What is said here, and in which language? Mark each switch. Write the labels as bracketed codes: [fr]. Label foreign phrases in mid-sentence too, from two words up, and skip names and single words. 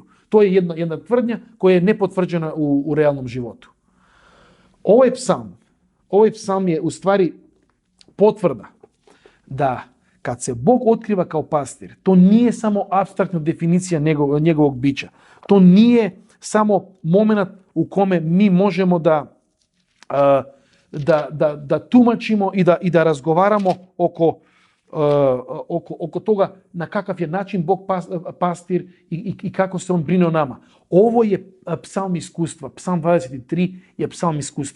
[sr] Тоа е една тврдња која е непотврđена у реалном животу. Овој псалм е уствари потврда да кад се Бог открива као пастир, то не е само апстрактна дефиниција неговог бича. То не е само моментот у коме ми можемо да тумачимо и да разговарамо око тога на какав е начин Бог пастир и како се он брине о нама. Овој е псалм искуства. Псалм 23 е псалм искуства.